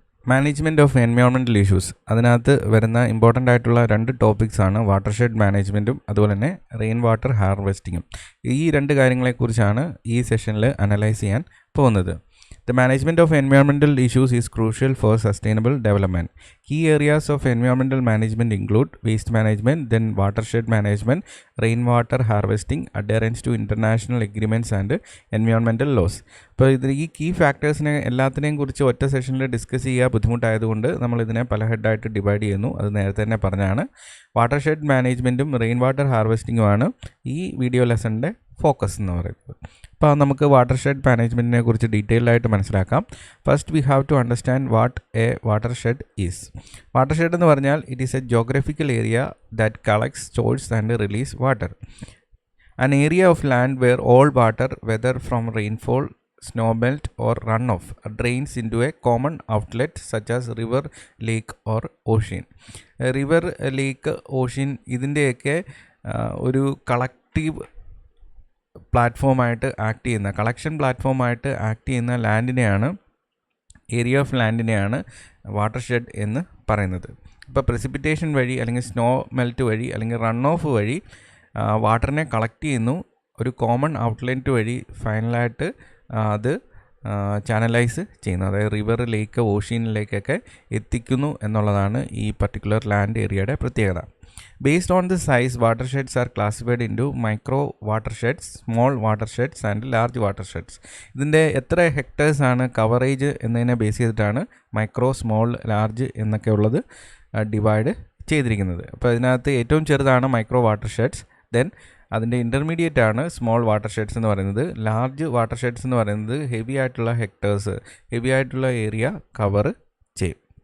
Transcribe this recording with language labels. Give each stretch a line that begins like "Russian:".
Malayalam: Management of environmental issues അതിനകത്ത് വരുന്ന important ആയിട്ടുള്ള രണ്ട് ടോപ്പിക്സാണ് വാട്ടർഷെഡ് മാനേജ്മെൻറ്റും അതുപോലെ തന്നെ റെയിൻ വാട്ടർ ഹാർവെസ്റ്റിങ്ങും. ഈ രണ്ട് കാര്യങ്ങളെക്കുറിച്ചാണ് ഈ സെഷനിൽ അനലൈസ് ചെയ്യാൻ പോകുന്നത്.
English: The management of environmental issues is crucial for sustainable development. Key areas of environmental management include waste management, then watershed management, rainwater harvesting, adherence to international agreements and environmental laws.
Malayalam: അപ്പോൾ ഈ key ഫാക്ടേഴ്സിനെ എല്ലാത്തിനെയും കുറിച്ച് ഒറ്റ സെഷനിൽ discuss ചെയ്യുക ബുദ്ധിമുട്ടായതുകൊണ്ട് നമ്മൾ ഇതിനെ പല ഹെഡായിട്ട് ഡിവൈഡ് ചെയ്യുന്നു. അത് നേരത്തെ തന്നെ പറഞ്ഞാണ്. വാട്ടർഷെഡ് മാനേജ്മെൻറ്റും റെയിൻ വാട്ടർ ഹാർവെസ്റ്റിങ്ങുമാണ് ഈ വീഡിയോ ലെസണിൻ്റെ ഫോക്കസ് എന്ന് പറയുന്നത്. അപ്പോൾ നമുക്ക് വാട്ടർഷെഡ് മാനേജ്മെൻറ്റിനെ കുറിച്ച് ഡീറ്റെയിൽഡ് ആയിട്ട് മനസ്സിലാക്കാം.
English: First we have to understand what a watershed is. Watershed
Malayalam: എന്ന് പറഞ്ഞാൽ
English: It is a geographical area that collects, stores and release water. An area of land where all water whether from rainfall, snow melt or runoff drains into a common outlet such as river, lake or ocean.
Malayalam: River, lake, ocean ഇതിൻ്റെയൊക്കെ ഒരു collective പ്ലാറ്റ്ഫോമായിട്ട് act ചെയ്യുന്ന, collection പ്ലാറ്റ്ഫോമായിട്ട് act ചെയ്യുന്ന ലാൻഡിനെയാണ്, area of ലാൻഡിനെയാണ് watershed എന്ന് പറയുന്നത്. ഇപ്പോൾ precipitation വഴി അല്ലെങ്കിൽ snow melt വഴി അല്ലെങ്കിൽ റൺ ഓഫ് വഴി വാട്ടറിനെ കളക്ട് ചെയ്യുന്നു, ഒരു കോമൺ ഔട്ട്ലെറ്റ് വഴി ഫൈനലായിട്ട് അത് ചാനലൈസ് ചെയ്യുന്നു, അതായത് റിവർ, ലേക്ക്, ഓഷ്യനിലേക്കൊക്കെ എത്തിക്കുന്നു എന്നുള്ളതാണ് ഈ പർട്ടിക്കുലർ ലാൻഡ് ഏരിയയുടെ പ്രത്യേകത.
English: Based on the size, watersheds are classified into micro watersheds, small watersheds and large watersheds.
Malayalam: ഇതിൻ്റെ എത്ര ഹെക്ടേഴ്സ് ആണ് കവറേജ് എന്നതിനെ ബേസ് ചെയ്തിട്ടാണ് മൈക്രോ, സ്മോൾ, ലാർജ് എന്നൊക്കെ ഉള്ളത് ഡിവൈഡ് ചെയ്തിരിക്കുന്നത്. അപ്പോൾ ഇതിനകത്ത് ഏറ്റവും ചെറുതാണ് മൈക്രോ വാട്ടർഷെഡ്സ്, ദെൻ അതിൻ്റെ ഇൻ്റർമീഡിയറ്റ് ആണ് സ്മോൾ വാട്ടർഷെഡ്സ് എന്ന് പറയുന്നത്. ലാർജ് വാട്ടർഷെഡ്സ് എന്ന് പറയുന്നത് ഹെവി ആയിട്ടുള്ള ഹെക്ടേഴ്സ്, ഹെവി ആയിട്ടുള്ള ഏരിയ കവർ ചെയ്യും.